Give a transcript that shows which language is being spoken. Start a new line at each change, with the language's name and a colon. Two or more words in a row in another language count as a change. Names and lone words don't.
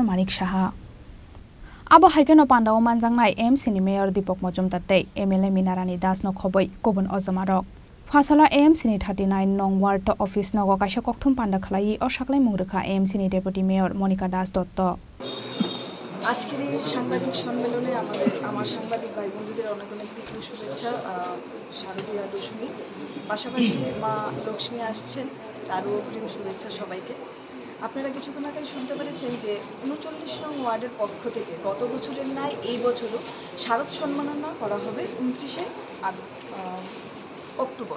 Kok Borok: Manik Saha. Abo haike no Panda o manjaknai AMC ni mayor Dipok Mojumdar MLA Minarani Das no khoboi kobun ojamarok. Fasala AMC ni 39 nong ward to office nogo kaisa kokthum Panda khlai o saklai mungrekha AMC ni
English: deputy mayor
Kok Borok: Monica Das Dotto.
Bangla: আজকের এই সাংবাদিক সম্মেলনে আমার সাংবাদিক ভাই বন্ধুদের অনেক অনেক প্রীতি শুভেচ্ছা শারদীয়া দশমী পাশাপাশি মা লক্ষ্মী আসছেন তারও অগ্রিম শুভেচ্ছা সবাইকে। আপনারা কিছুক্ষণ আগে শুনতে পেরেছেন যে ৩৯ নং ওয়ার্ডের পক্ষ থেকে গত বছরের ন্যায় এই বছরও শারদ সম্মাননা করা হবে ২৯শে অক্টোবর।